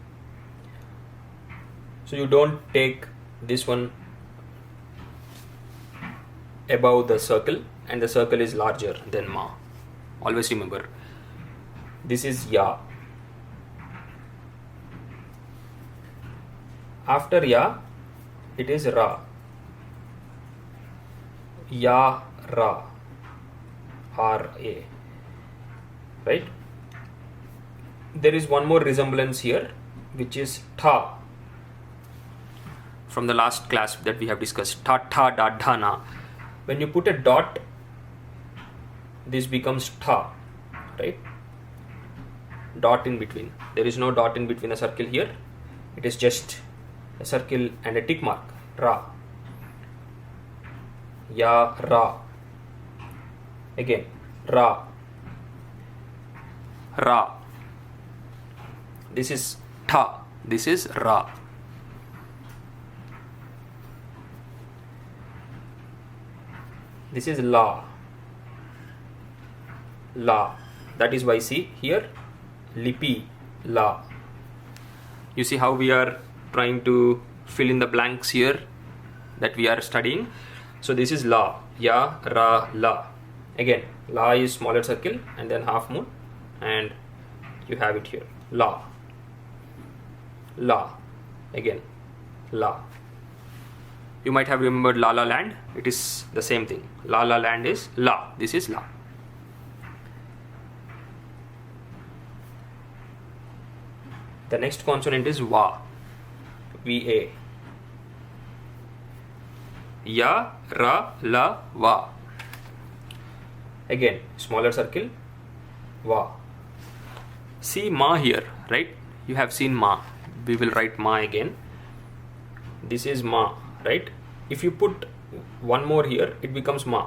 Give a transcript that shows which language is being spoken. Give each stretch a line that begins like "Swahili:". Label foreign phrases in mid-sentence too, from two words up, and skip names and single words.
English: So you don't take this one above the circle, and the circle is larger than ma. Always remember, this is ya. After ya, it is ra. Ya, ra. R-A, right? There is one more resemblance here, which is tha. From the last class that we have discussed, ta, tha, da, dha, na. When you put a dot, this becomes tha, right? Dot in between. There is no dot in between a circle here. It is just a circle and a tick mark. Ra. Ya, ra. Again, ra. Ra. This is tha. This is ra. This is la. La. That is why see here, lipi, la. You see how we are trying to fill in the blanks here that we are studying. So this is la. Ya, ra, la. Again, la is smaller circle and then half moon, and you have it here. La. La. Again, la. You might have remembered La La Land. It is the same thing. La La Land is la. This is la. The next consonant is va. Va. Ya, ra, la, va. Again, smaller circle, va. See ma here, right? You have seen ma. We will write ma again. This is ma, right? If you put one more here, it becomes ma.